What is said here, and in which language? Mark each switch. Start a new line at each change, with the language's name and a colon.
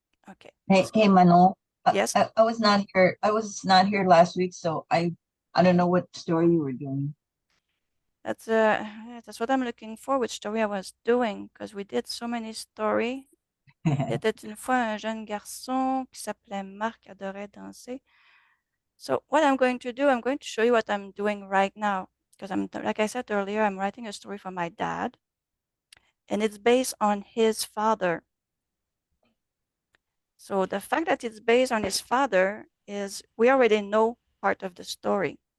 English: Okay. Hey, Manon. Yes. I was not here. I was not here last week, so I don't know what story you were doing. That's what I'm looking for. Which story I was doing because we did so many stories.
French: Il était une fois un jeune garçon qui s'appelait Marc, adorait danser.
English: So what I'm going to do, I'm going to show you what I'm doing right now, because like I said earlier, I'm writing a story for my dad, and it's based on his father. So the fact that it's based on his father is we already know part of the story.